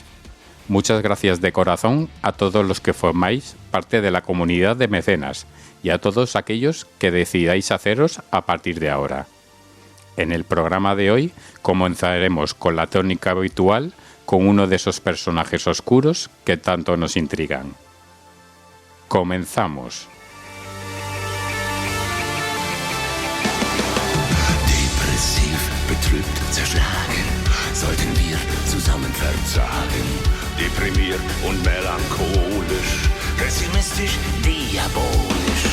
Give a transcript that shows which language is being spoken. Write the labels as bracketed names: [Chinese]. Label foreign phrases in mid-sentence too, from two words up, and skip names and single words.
[Spanish] Muchas gracias de corazón a todos los que formáis parte de la comunidad de mecenas y a todos aquellos que decidáis haceros a partir de ahora. En el programa de hoy comenzaremos con la tónica habitual con uno de esos personajes oscuros que tanto nos intrigan. Comenzamos. [German] Depressiv, betrübt, zerschlagen, sollten wir zusammen verzagen. Deprimiert und melancholisch, pessimistisch, diabolisch.